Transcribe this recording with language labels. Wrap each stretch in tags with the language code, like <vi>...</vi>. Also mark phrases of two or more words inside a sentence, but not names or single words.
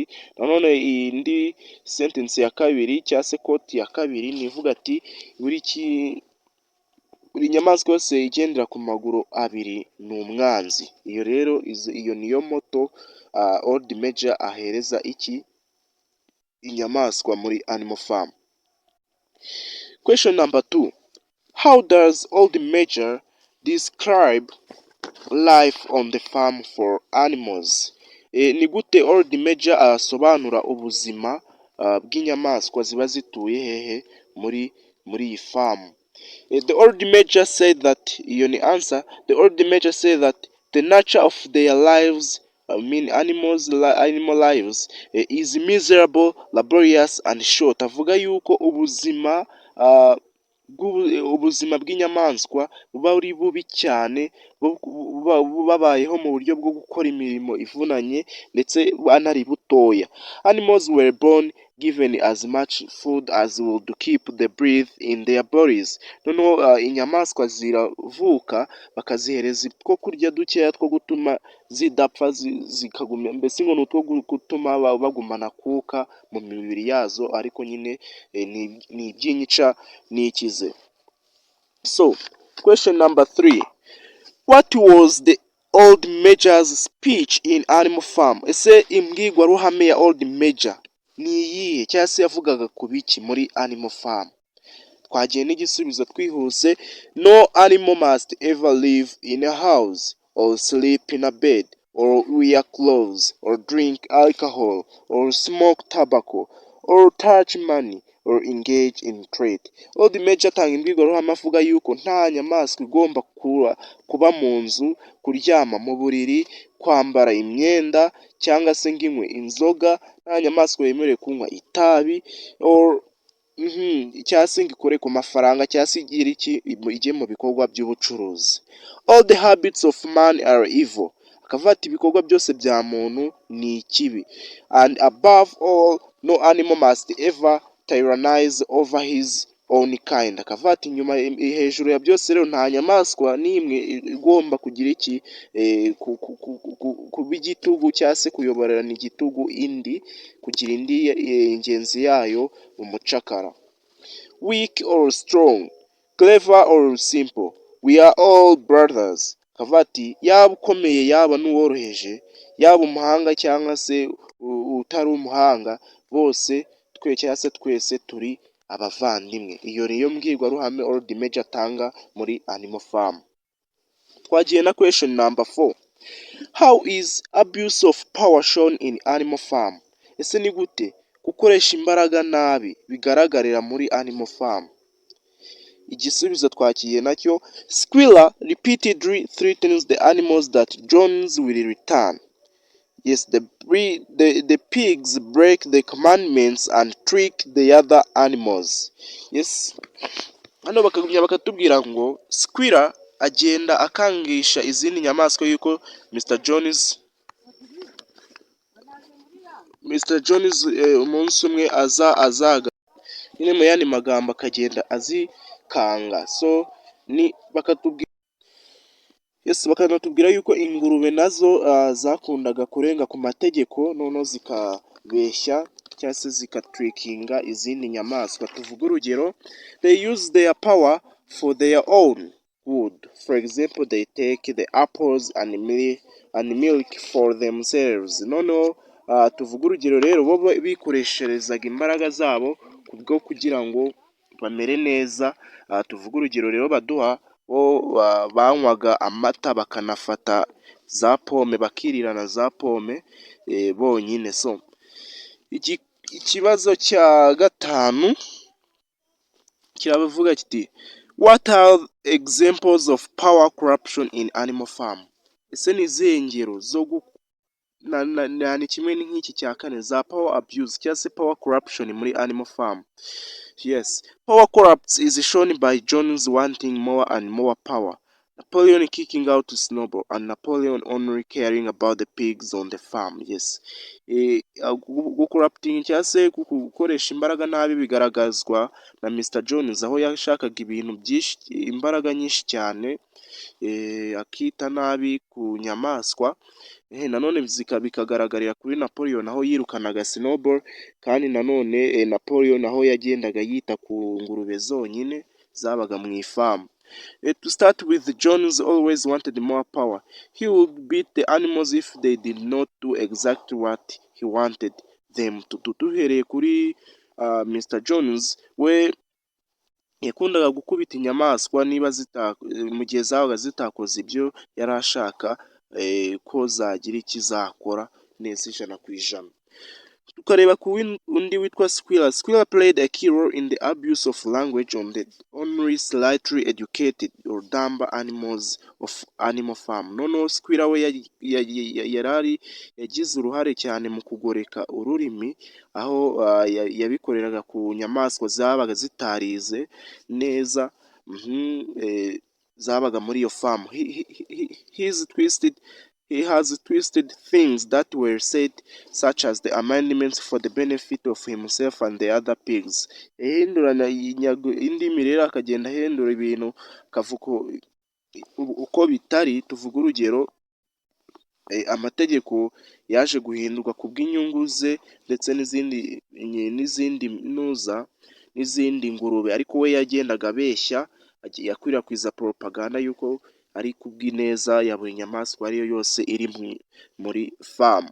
<rw>Nanone indi sentence ya kabiri cyangwa se quote ya kabiri nivuga ati buri nyamaswa yose igendera ku maguru abiri ni umwanzi. Iyo rero iyo niyo motto Old Major ahereza inyamaswa muri Animal Farm.</rw> <en>Question number 2, how does Old Major describe life on the farm for animals?</en> <rw>Ni gute Old Major asobanura ubuzima bw'inyamaswa ziba zituye hehe muri iyi farm?</rw> <en>The Old Major said that,</en> <rw>iyo ni answer.</rw> <en>The Old Major said that the nature of their lives, animal lives, is miserable, laborious and short.</en> <rw>Avuga yuko ubuzima bw'inyamaswa buba ari bubi cyane, babayeho mu buryo bwo gukora imirimo ivunanye ndetse banari butoya.</rw> <en>Animals were born given as much food as would keep the breath in their bodies.</en> <rw>Noneho inyamaswa ziravuka bakazihereza two kurya dukeya two gutuma zidapfa, zikagumya, mbese ngo n'utwo gutuma bagumana kuka mu mibiri yazo, ariko nyine ni iby'inyica n'ikize.</rw> <en>So question number 3, what was the Old Major's speech in Animal Farm?</en> <rw>Ese imbwirwaruhame ya Old Major ni iyihe, cyangwa se yavugaga ku biki muri Animal Farm? Twagiye n'igisubizo twihuse.</rw> <en>No animal must ever live in a house or sleep in a bed or wear clothes, or drink alcohol, or smoke tobacco, or touch money, or engage in trade.</en> <rw>Old Major atanga imbwirwaruhame avuga yuko nta nyamaswa igomba kuba mu nzu, kuryama mu buriri, kwambara imyenda cyangwa se ngo inywe inzoga, nta nyamaswa yemerewe kunywa itabi cyangwa se ngo ikore ku mafaranga cyangwa se ijye mu bikorwa by'ubucuruzi.</rw> <en>All the habits of man are evil.</en> <rw>Akavuga ati ibikorwa byose bya muntu ni ikibi.</rw> <en>And above all, no animal must ever tyrannize over his own kind.</en> <rw>Akavuga ati hejuru ya byose rero nta nyamaswa n'imwe igomba kugira kuba igitugu cyangwa se kuyoborerana igitugu indi, kugira indi ingenzi yayo umucakara.</rw> <en>Weak or strong, clever or simple, we are all brothers.</en> <rw>Akavuga ati yaba ukomeye yaba n'uworoheje, yaba umuhanga cyangwa se utari umuhanga, bose twese turi abavandimwe. Iyo niyo mbwirwaruhame Old Major atanga muri Animal Farm. Twagiye na</rw> <en>question number 4. How is abuse of power shown in Animal Farm?</en> <rw>Ese ni gute gukoresha imbaraga nabi bigaragarira muri Animal Farm? Igisubizo twakiye nacyo,</rw> <en>Squirrel repeatedly threatens the animals that Jones will return. Yes, the pigs break the commandments and trick the other animals. Yes,</en> <rw>hano bakagumya bakatubwira ngo Squirrel agenda akangisha izindi nyamaswa yuko Mr. Jones umunsi umwe azaga nyine mu yandi magambo akagenda azikanga. So ni bakanatubwira yuko ingurube nazo zakundaga kurenga ku mategeko noneho zikabeshya cyangwa se zikatrikinga izindi nyamaswa. Tuvuga urugero,</rw> <en>they use their power for their own good. For example, they take the apples and milk for themselves.</en> <rw>Noneho tuvuga urugero rero, bo bikoresherezaga imbaraga zabo kubwo kugira ngo bamere neza. Tuvuga urugero rero baduha, banywaga amata bakanafata za pome bakirirana za pome bonyine. So ikibazo cya 5 kiravuga kiti,</rw> <en>what are examples of power corruption in Animal Farm?</en> <rw>Ese ni izihe ngero zo ni kimwe nk'iki cya 4 za</rw> <en>power abuse</en> <rw>cyangwa se</rw> <en>power corruption</en> <rw>muri Animal Farm?</rw> <en>Yes, power corrupts is shown by Jones wanting more and more power, Napoleon kicking out Snowball, and Napoleon only caring about the pigs on the farm. Yes,</en> <rw>gucorrupting cyangwa se gukoresha imbaraga nabi bigaragazwa na Mr. Jones, aho yashakaga ibintu byinshi, imbaraga nyinshi cyane, akita nabi ku nyamaswa. Nanone bikagaragarira kuri Napoleon aho yirukanaga Snowball, kandi nanone Napoleon aho yagendaga yita ku ngurube zonyine zabaga mu ifamu.</rw> <en>To start with, Jones always wanted more power. He would beat the animals if they did not do exactly what he wanted them to do.</en> <rw>Duhereye kuri Mr. Jones, we yakundaga gukubita inyamaswa niba mu gihe zabaga zitakoze ibyo yari ashaka ko zagira ikizakora neza 100%. Tukareba ku undi witwa Squirrel.</rw> <en>Squirrel played a key role in the abuse of language on the only slightly educated or dumb animals of Animal Farm.</en> <rw>Noneho Squirrel we yarari yagize uruhare cyane mu kugoreka ururimi, aho yabikoreraga ku nyamaswa zabaga zitarize neza zabaga muri iyo farm.</rw> <en>He has twisted things that were said, such as the amendments for the benefit of himself and the other pigs.</en> <rw>Ahinduranya indimi rero akagenda ahindura ibintu kavuko uko bitari. Tuvuga urugero, amategeko yaje guhindurwa ku bw'inyungu ze ndetse n'izindi ngurube, ariko we yagendaga abeshya, yakwirakwiza propaganda yuko ari kubw'ineza ya buri nyamaswa ariyo yose iri muri farm.</rw>